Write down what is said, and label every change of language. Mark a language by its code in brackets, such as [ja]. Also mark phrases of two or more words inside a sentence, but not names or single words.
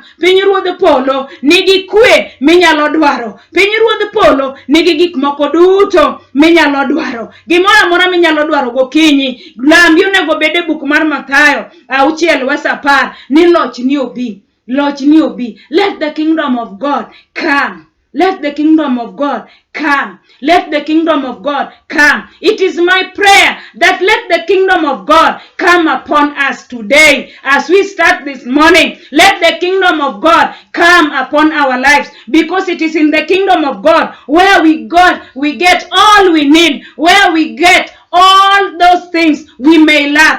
[luo] Pinyruodh polo nigi kwe minyalo dwaro. Pinyruodh polo nigi gik moko duto minyalo dwaro. Gimoro amora minyalo dwaro gokinyi. Lambi onego bede buk mar Mathayo 6:10 ni loch ni obi. Loch ni obi. [en] Let the kingdom of God come. Let the kingdom of God come. Let the kingdom of God come. It is my prayer that let the kingdom of God come upon us today as we start this morning. Let the kingdom of God come upon our lives, because it is in the kingdom of God where we get all we need, where we get all those things we may lack.